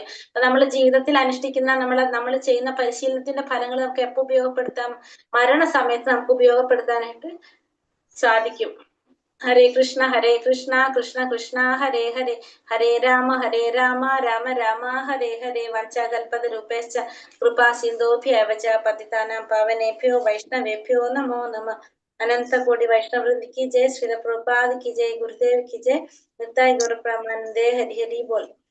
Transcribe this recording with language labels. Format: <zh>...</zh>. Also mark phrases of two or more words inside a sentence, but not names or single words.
<ml>അപ്പൊ നമ്മൾ ജീവിതത്തിൽ അനുഷ്ഠിക്കുന്ന നമ്മൾ ചെയ്യുന്ന പരിശീലനത്തിന്റെ ഫലങ്ങൾ നമുക്ക് എപ്പോ ഉപയോഗപ്പെടുത്താം? മരണസമയത്ത് നമുക്ക് ഉപയോഗപ്പെടുത്താനായിട്ട് സാധിക്കും.</ml> <sa>ഹരേ കൃഷ്ണ കൃഷ്ണ കൃഷ്ണ ഹരേ ഹരേ, ഹരേ രാമ രാമ രാമ ഹരേ ഹരേ. വഞ്ചാകൽപതരൂപേശ്ച കൃപാ സിന്ധോഭ്യവ ച പതിതാനാം പാവനേഭ്യോ വൈഷ്ണവേഭ്യോ നമോ നമഃ.</sa> <hi>अनंत कोटि वैष्णव वृंद की जय, श्रील प्रभुपाद की जय, गुरुदेव की जय, निताय गौर प्रेमानंदे। हरि हरि बोल।</hi>